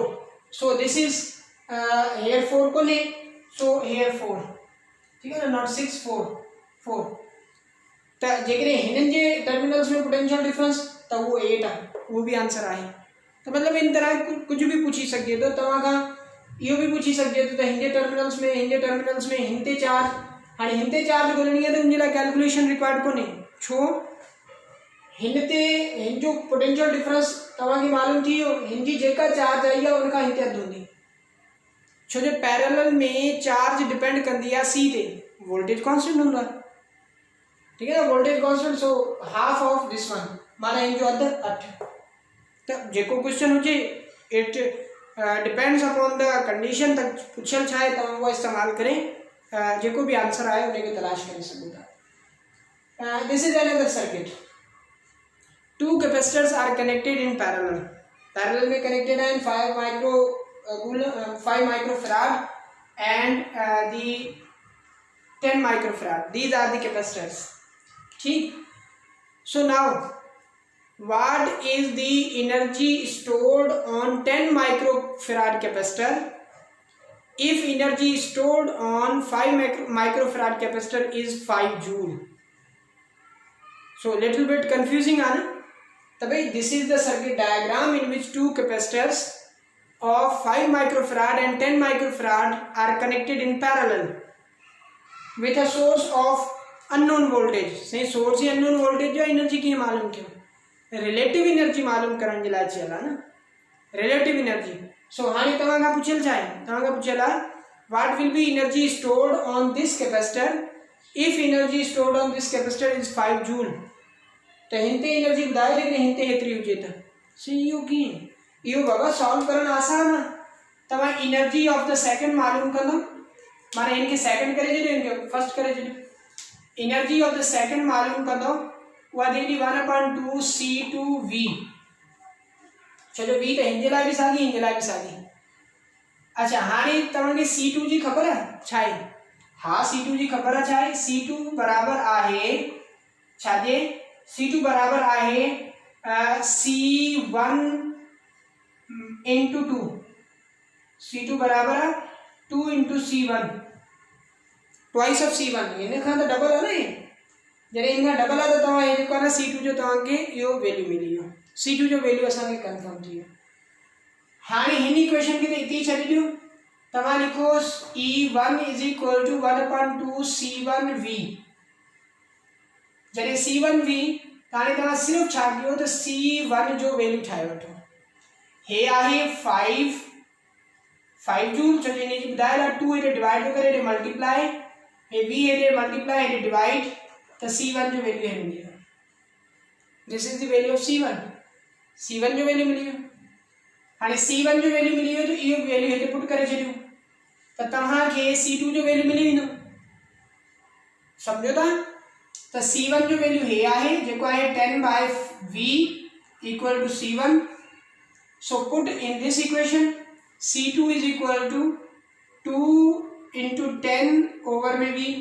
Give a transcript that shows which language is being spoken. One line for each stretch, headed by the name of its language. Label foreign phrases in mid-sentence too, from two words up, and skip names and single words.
English: so this is here 4 कोन्हे,
Sindhi: सो हेयर 4,
Hindi: ठीक है ना,
Sindhi: नॉट 6 4 त जेकॾहिं हिननि जे टर्मिनल्स में
English: potential difference
Sindhi: त उहो 8 आहे, उहो भी आंसर आहे। त मतिलबु इन तरह कुछ भी पूछी सघे थो तव्हां खां, इहो भी पूछी सघे थो त हिन जे टर्मिनल्स में हिन ते चार्ज, हाणे हिन ते चार्ज ॻोल्हणी आहे त उन जे लाइ
English: calculation required
Sindhi: कोन्हे, छो हिन जो
English: potential difference
Sindhi: तव्हांखे मालूम थी वियो, हिन जी जेका चार्ज आई आहे उनखां हिन ते अधु हूंदी। छो जो पैरेलल में चार्ज डिपेंड कंदी आहे सी ते,
English: voltage constant
Sindhi: हूंदो आहे,
Hindi: ठीक है ना,
English: voltage constant, so half of this one
Sindhi: माना इन जो
English: अदर 8।
Sindhi: तो जेको क्वेश्चन हुजे
English: it depends upon the condition,
Sindhi: तक पुछल छाए तव्हां उहो इस्तेमाल करें, जेको भी आंसर आए उनके तलाश करे सघो था।
English: this is another circuit, two capacitors are connected in parallel,
Hindi: पैरेलल में कनेक्टेड है
English: 5 microfarad and the 10 microfarad, these are the capacitors, ठीक। so now what is the energy stored on 10 microfarad capacitor if energy stored on 5 microfarad capacitor is 5 joule? so little bit confusing
Hindi: है ना,
English: तभी this is the circuit diagram in which two capacitors of 5 microfarad and 10 microfarad are connected in parallel with a source of unknown voltage।
Sindhi: सही, सोर्स ही अननोन वोल्टेज जो एनर्जी की मालूम क्यों,
English: रिलेटिव एनर्जी
Sindhi: मालूम करण जे लाइ चयल आहे न,
English: रिलेटिव एनर्जी।
Sindhi: सो हाणे तव्हां खां पुछियल छा आहे, तव्हां खां पुछियल आहे
English: what will be energy stored on this capacitor if energy stored on this capacitor is 5 joule.
Sindhi: तो हिनते एनर्जी ॿुधायो जेकॾहिं हिनते हेतिरी हुजे त सही, इहो कीअं, इहो बाबा सॉल्व करणु आसान आहे। तव्हां
English: energy of the second
Sindhi: मालूम कंदो, माना इनके सेकंड करे छॾियो, इनके फर्स्ट करे छॾियो,
English: energy of the second
Sindhi: मालूम कंदो, उहा थींदी 1/2 C2V, छो जो V त हिन जे लाइ बि साॻी, हिन जे लाइ बि साॻी। अच्छा, हाणे तव्हांखे C2 जी ख़बर आहे छा आहे? हा, C2 जी ख़बर आहे छा आहे, C2 बराबर आहे छाजे, C2 बराबर आहे C1 into 2, C2 बराबर आहे 2 into C1,
English: twice of C1,
Sindhi: इन खां त डबल आहे न, जॾहिं इन खां डबल आहे त तव्हां हे जेको आहे न C2 जो तव्हांखे इहो वैल्यू मिली वियो, C2 जो वैल्यू असांखे कंफर्म थी वियो। हाणे हिन इक्वेशन खे त हिते ई छॾे ॾियो, तव्हां लिखो E1
English: is equal to
Sindhi: 1/2 C1V, जॾहिं C1V त हाणे तव्हां सिर्फ़ु छा कयो त C1 जो वैल्यू ठाहे वठो, हे आहे 5 जूल, छो जो हिनजी ॿुधायल आहे 2 हेॾे डिवाइड थो करे, हेॾे मल्टीप्लाई, हे V हेॾे मल्टीप्लाई, हेॾे डिवाइड, त C1 जो वैल्यू हे मिली वियो,
English: this is the value of C1
Sindhi: जो वैल्यू मिली वियो। हाणे C1 जो वैल्यू मिली वियो त इहो वैल्यू हेॾे पुट करे छॾियो त तव्हांखे C2 जो वैल्यू मिली वेंदो, सम्झो था। त C1 जो वैल्यू हे आहे जेको आहे
English: 10/V equal to C1, so put in this equation C2 is equal to 2 into 10 over V.